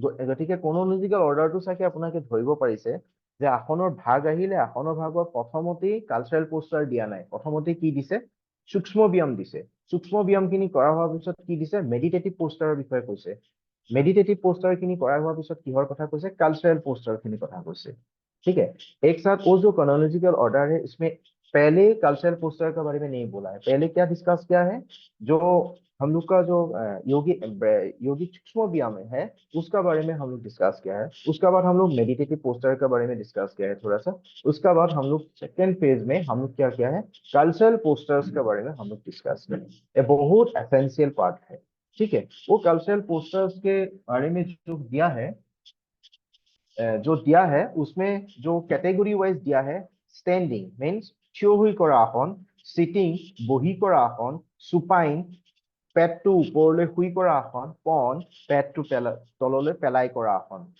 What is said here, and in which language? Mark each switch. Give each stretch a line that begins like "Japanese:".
Assamese: গতিকে ক্ৰনলজিক্যাল অৰ্ডাৰটো চাগে আপোনালোকে ধৰিব পাৰিছে যে আসনৰ ভাগ আহিলে আসনৰ ভাগৰ প্ৰথমতেই কালচাৰেল পোষ্টাৰ দিয়া নাই প্ৰথমতে কি দিছে সূক্ষ্ম ব্যায়াম দিছে সূক্ষ্ম ব্যায়ামখিনি কৰা হোৱাৰ পিছত কি দিছে মেডিটেটিভ পোষ্টাৰৰ বিষয়ে কৈছে मेडिटेटिव पोस्टर খিনি কৰা হোৱাৰ পিছত কিহৰ কথা কৈছে কালচাৰেল पोस्टर খিনি কথা কৈছে
Hindi: ठीक है एक साथ वो जो क्रोनोलॉजिकल ऑर्डर है इसमें पहले कल्चरल पोस्टर के बारे में नहीं बोला है। पहले क्या डिस्कस किया है, जो हम लोग का जो योगी सूक्ष्म व्यायाम है उसका बारे में हम लोग डिस्कस किया है। उसका बाद हम लोग मेडिटेटिव पोस्टर के बारे में डिस्कस किया है थोड़ा सा। उसका बाद हम लोग सेकेंड फेज में हम लोग क्या किया है, कल्चरल पोस्टर्स के बारे में हम लोग डिस्कस किया है। ये बहुत एसेंशियल पार्ट है, ठीक है। वो कल्चरल पोस्टर्स के बारे में जो दिया है उसमें जो कैटेगरी वाइज दिया है, स्टैंडिंग मीन्स
Assamese: থিয় হৈ কৰা আসন, সিটিং বহি কৰা আসন, সুপাইন পেটটো ওপৰলৈ শুই কৰা আসন, পন পেটটো তললৈ পেলাই কৰা আসন।